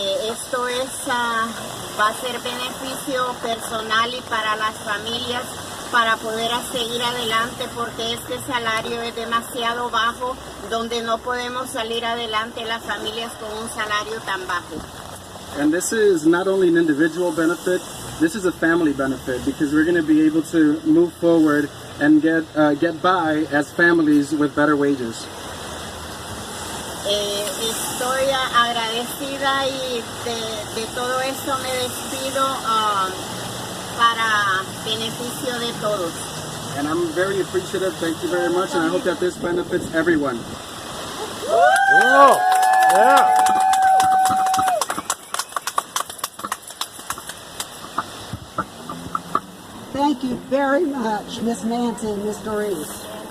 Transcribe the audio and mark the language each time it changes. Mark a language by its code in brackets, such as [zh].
[es] Esto va a ser beneficio personal y para las familias para poder seguir adelante, porque este salario es demasiado bajo, donde no podemos salir adelante las familias con un salario tan bajo. [en] And this is not only an individual benefit, this is a family benefit, because we're going to be able to move forward and get by as families with better wages. [es] Estoy agradecida y de todo esto me despido para beneficio de todos. [en] And I'm very appreciative. Thank you very much, and I hope that this benefits everyone. Whoa. Yeah. Thank you very much, Miss Nancy and Miss Doris.